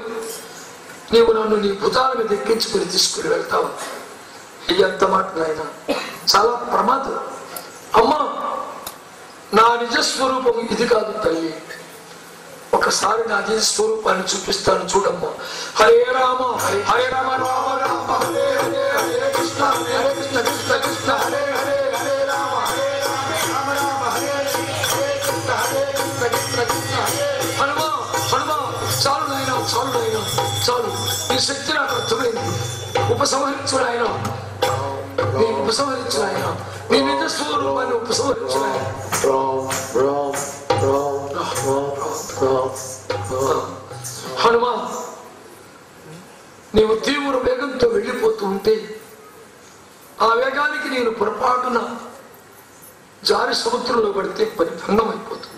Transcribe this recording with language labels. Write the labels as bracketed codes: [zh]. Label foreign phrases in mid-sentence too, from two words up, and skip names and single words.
[te] నీవు నన్ను నీ భుజాల మీద ఎక్కించుకుని తీసుకుని వెళ్తావు. ఎంత మాట నాయన, చాలా ప్రమాదం. అమ్మా, నా నిజస్వరూపం ఇది కాదు తల్లి. ఒకసారి నా నిజస్వరూపాన్ని చూపిస్తాను చూడమ్మా. [sa] హరే రామ హరే రామ రామ రామ హరే హరే, హరే కృష్ణ హరే కృష్ణ కృష్ణ కృష్ణ హరే హరే, హరే రామ హరే రామ రామ రామ హరే హరే కృష్ణ హరే కృష్ణ కృష్ణ కృష్ణ హరే. [te] హనుమ హనుమ, చాలు నాయన, చాలు నాయన, చాలు. నీ శక్తి నాకు అర్థమైంది. ఉపసంహరించు నాయన, నీ ఉపసంహరించు నాయన, నీ నిజస్వరూపాన్ని ఉపసంహరించు నాయన. హనుమా, నీవు తీవ్ర వేగంతో వెళ్ళిపోతూ ఉంటే ఆ వేగానికి నేను పొరపాటున జారి సముద్రంలో పడితే పని భంగమైపోతుంది.